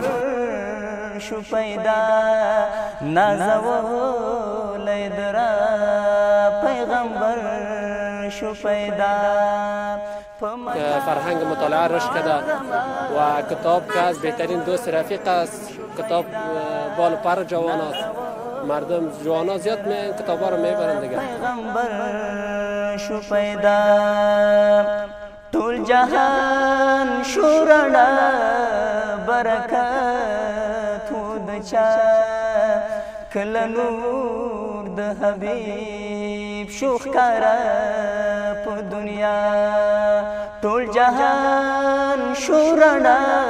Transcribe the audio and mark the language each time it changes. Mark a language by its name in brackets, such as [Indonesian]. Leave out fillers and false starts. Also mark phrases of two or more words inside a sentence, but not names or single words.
[Pashto] شو پیدا نازولی درا پیغمبر شو پیدا. [Persian] فرهنگ مطالعه رشد کرده و کتاب که از بهترین دوست رفیق است. کتاب بال پر جوان است. مردم جوانا زیاد کتاب ها رو میبرن دیگه. [Pashto] پیغمبر شو پیدا ټول جهان شو رڼا برکت د چا کله نور د حبیب شو ښکارا په دنیا ټول جهان شو رڼا